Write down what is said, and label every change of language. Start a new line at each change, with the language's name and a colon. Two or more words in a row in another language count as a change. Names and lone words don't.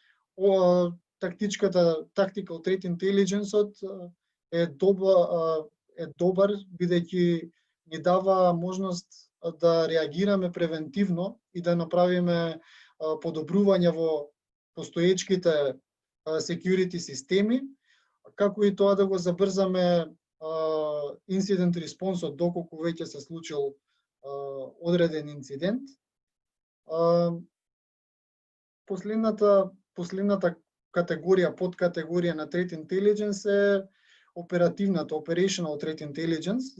English: Tactical Threat Intelligence
Macedonian: е добар бидејќи ни дава можност да реагираме превентивно и да направиме подобрување во постоечките security системи, како и тоа да го забрзаме
English: incident response-
Macedonian: от доколку веќе се случил одреден инцидент. Последната категорија, подкатегорија на
English: Threat Intelligence
Macedonian: е оперативната,
English: Operational Threat Intelligence.